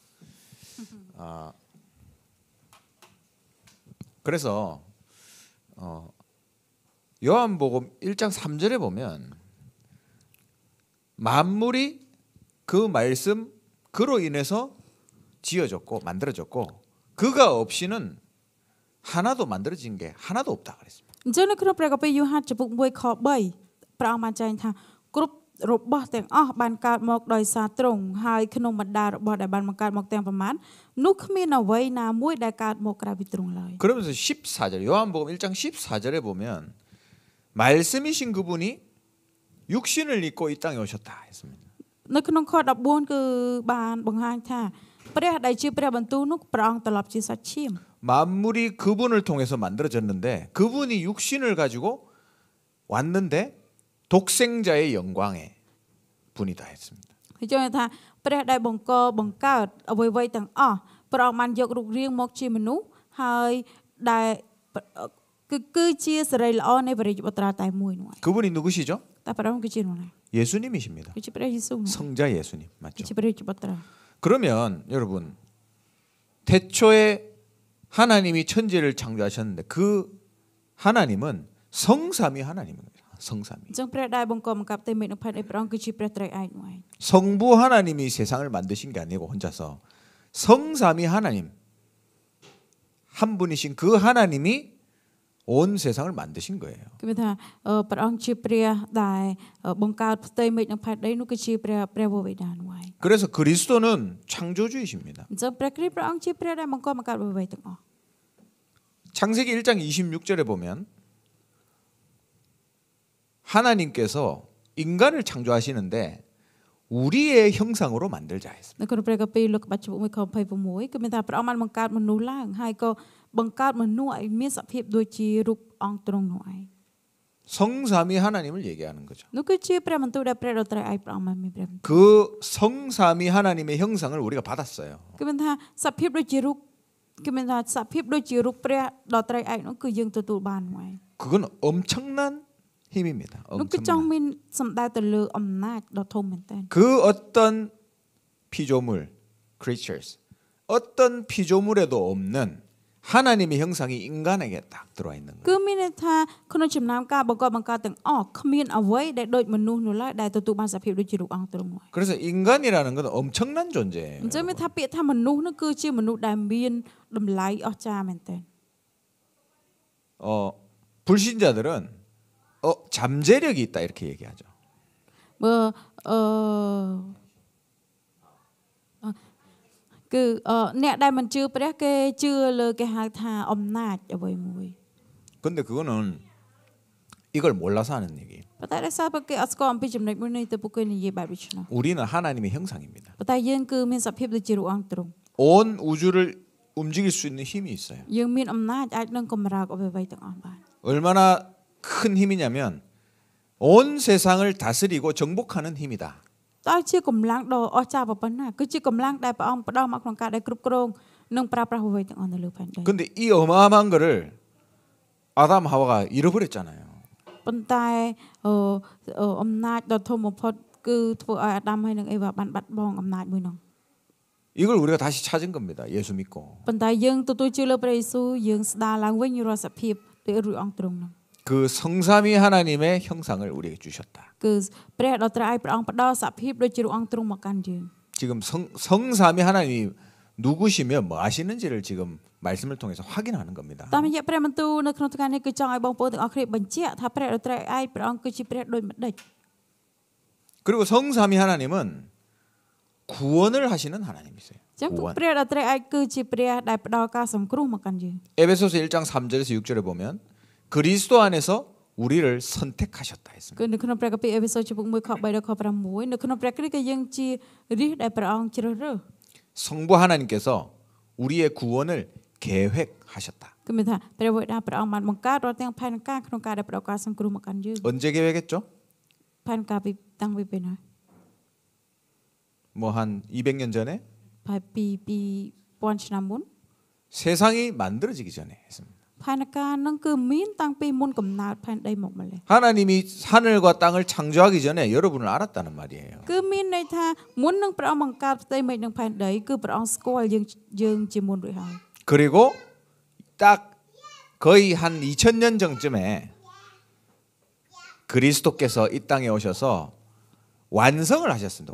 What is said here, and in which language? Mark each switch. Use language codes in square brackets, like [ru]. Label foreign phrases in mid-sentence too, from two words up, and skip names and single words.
[ko] 그래서 요한복음 1장 3절에 보면 만물이 그 말씀 그로 인해서 지어졌고 만들어졌고 그가 없이는 하나도 만들어진 게 하나도 없다 그랬습니다. [km] អញ្ចឹងនៅក្នុងព្រះគម្ពីរយ៉ូហានចំពុក1ខ3ព្រះអង្គបានចែងថាគ្រប់របស់ទាំងអស់បានកើតមកដោយសារទ្រង់ហើយក្នុងបណ្ដារបស់ដែលបានបង្កើតមកទាំងប្រមាណនោះគ្មានអ្វីណាមួយដែលកើតមកក្រៅពីទ្រង់ឡើយ [ko] 그러면서 14절 요한복음 1장 14절에 보면 말씀이신 그분이 육신을 입고 이 땅에 오셨다 했습니다. [km] នៅក្នុងខ14គឺបានបង្ហាញថាព្រះដែលជាព្រះបន្ទូលនោះព្រះអង្គត្រឡប់ជាសាច់ឈាម [ko] 만물이 그분을 통해서 만들어졌는데 그분이 육신을 가지고 왔는데 독생자의 영광의 분이다 했습니다. [km] ហើយចូលថាព្រះដែលបង្កើតអ្វីៗទាំងអស់ព្រះអង្គបានយករូបរាងមកជាមនុស្សហើយដែលគឺជាសេរីល្អនៃព្រះរាជបុត្រាតែមួយនោះ [ko] 그분이 누구시죠? [km] តែព្រះអង្គគឺជានរណា [ko] 예수님이십니다. [km] គឺជាព្រះយេស៊ូវ [ko] 성자 예수님 [km] គ [ko] 맞죠? [km] ជាព្រះរាជបុត្រា [ko] 그러면 여러분 태초에 하나님이 천지를 창조하셨는데 그 하나님은 성삼위 하나님입니다. 성삼위. [km] អញ្ចឹងព្រះដែលបង្កបង្កើតតែមេឃនិងផែនដីព្រះអង្គគឺជាព្រះត្រៃឯកនោះឯង [ko] 성부 하나님이 세상을 만드신 게 아니고 혼자서 성삼위 하나님 한 분이신 그 하나님이 온 세상을 만드신 거예요. [km] គឺមានថាព្រះអង្គជាព្រះដែលបង្កើតផ្ទៃមេឃនិងផែនដីនោះគឺជាព្រះវរបិតានោះឯង [ko] 그래서 그리스도는 창조주이십니다. [km] អញ្ចឹងព្រះគ្រីស្ទព្រះអង្គជាព្រះដែលបង្កបង្កើតអ្វីៗទាំងអស់ [ko] 창세기 1장 26절에 보면 하나님께서 인간을 창조하시는데 우리의 형상으로 만들자 했습니다. [km] នៅក្នុងព្រះកាពីលោកក្បាច់ចំពុក1ខ26គឺមានថាព្រះអង្គបានបង្កើតមនុស្សឡើងហើយក៏បង្កើតមនុស្សឲ្យមានសភាពដូចជារូបអង្គទ្រង់នោះឯង [ko] 성삼위 하나님을 얘기하는 거죠. [km] នោះគឺជាព្រះបន្ទូលដែលព្រះដ៏ត្រៃឯកព្រះអង្គបានមានព្រះបន្ទូល [ko] 그 성삼위 하나님의 형상을 우리가 받았어요. [km] គឺមានថាសភាពដូចជារូបគឺមានថាសភាពដូចជារូបព្រះដ៏ត្រៃឯកនោះគឺយើងទទួលបាននោះឯង [ko] 그건 엄청난 힘입니다. [km] នោះគឺចង់ [ko] 엄청난. [km] មានសម្ដៅទៅលើអំណាចដ៏ធំមែនទែន [ko] 그 어떤 피조물 creatures 어떤 피조물에도 없는 하나님의 형상이 인간에게 딱 들어와 있는 [km] គឺ [ko] 거예요. [km] មានន័យថាក្នុងចំណោមការបង្កើតទាំងអស់គ្មានអ្វីដែលដូចមនុស្សនោះឡើយដែលទទួលបានសភាពដូចជារូបអង្គទ្រង់នោះ [ko] 그래서 인간이라는 건 엄청난 존재예요. [km] អញ្ចឹងមានថាពាក្យថាមនុស្សនោះគឺជាមនុស្សដែលមានតម្លៃអស្ចារ្យមែនទែន [ko] 불신자들은 잠재력이 있다 이렇게 얘기하죠. [km] បើគឺអ្នកដែលមិនជឿព្រះគេជឿលើគេហៅថាអំណាចអ្វីមួយ [ko] 근데 그거는 이걸 몰라서 하는 얘기예요. [km] ប៉ុន្តែដោយសារពួកគេអត់ស្គាល់អំពីចំណុចមួយនេះទៅពួកគេនិយាយបែបនេះនោះ [ko] 우리는 하나님의 형상입니다. [km] ប៉ុន្តែយើងគឺមានសភាពដូចជារូបអង្គទ្រង់ [ko] 온 우주를 움직일 수 있는 힘이 있어요. [km] យើងមានអំណាចអាចនឹងកម្រើកអ្វីៗទាំងអស់បាន [ko] 얼마나 큰 힘이냐면 온 세상을 다스리고 정복하는 힘이다. [km] តើជាកម្លាំងដ៏អស្ចារ្យប៉ុណ្ណាគឺជាកម្លាំងដែលព្រះអង្គផ្ដល់មកក្នុងការដែលគ្រប់គ្រងនិងប្រើប្រាស់អ្វីទាំងអស់នៅលើផែនដី [ko] 근데 이 어마어마한 거를 아담 하와가 잃어버렸잖아요. [km] ប៉ុន្តែអំណាចដ៏ធំបំផុតគឺធ្វើឲ្យអាដាមហើយនិងអេវ៉ាបានបាត់បង់អំណាចមួយនោះ [ko] 이걸 우리가 다시 찾은 겁니다. 예수 믿고. [km] ប៉ុន្តែយើងទទួលជឿលើព្រះយេស៊ូវយើងស្ដារឡើងវិញរាល់សភាពដោយរូបអង្គទ្រង់នោះ [ko] 그 성삼위 하나님의 형상을 우리에게 주셨다. [km] គឺព្រះដ៏ត្រៃឯកព្រះអង្គផ្ដល់សភាពដូចជារូបអង្គទ្រង់មកកាន់យើង [ko] 지금 성삼위 하나님이 누구시며 뭐 하시는지를 지금 말씀을 통해서 확인하는 겁니다. [km] តាមរយៈព្រះបន្ទូលនៅក្នុងថ្ងៃនេះគឺចង់ឲ្យបងប្អូនទាំងអស់គ្នាបញ្ជាក់ថាព្រះដ៏ត្រៃឯកព្រះអង្គគឺជាព្រះដូចម្ដេច [ko] 그리고 성삼위 하나님은 구원을 하시는 하나님이세요. [km] ចឹង [ko] 구원. [km] ព្រះដ៏ត្រៃឯកគឺជាព្រះដែលផ្ដល់ការសង្គ្រោះមកកាន់យើង [ko] 에베소서 1장 3절에서 6절에 보면 그리스도 안에서 우리를 선택하셨다 했습니다. [km] គឺនៅក្នុងព្រះគម្ពីរអេផេសូសចំពុក1ខ3ដល់ខ6នៅក្នុងព្រះគ្រីស្ទក៏យើងជារាជដែលព្រះអង្គជ្រើសរើស [ko] 성부 하나님께서 우리의 구원을 계획하셨다. [km] គឺមានថាព្រះវេដាព្រះអង្គបានបង្កើតរាល់ទាំងផែនការក្នុងការដែលផ្ដល់ការសង្គ្រោះមកកាន់យើង [ko] 언제 계획했죠? [km] ផែនការពីតាំងពីពេលណា [ko] 뭐 한 200년 전에 [km] ហើយពី2000ឆ្នាំមុន [ko] 세상이 만들어지기 전에 했습니다. [km] ផែនការនឹងគឺមានតាំងពីមុនកំណើតផែនដីមកម្លេះ [ko] 하나님이 하늘과 땅을 창조하기 전에 여러분을 알았다는 말이에요. [km] គឺមានន័យថាមុននឹងព្រះអង្គបង្កើតផ្ទៃមេឃនិងផែនដីគឺព្រះអង្គស្គាល់យើងជាមុនរួចហើយ [ko] 그리고 딱 거의 한 2000년 전쯤에 그리스도께서 이 땅에 오셔서 완성을 하셨습니다.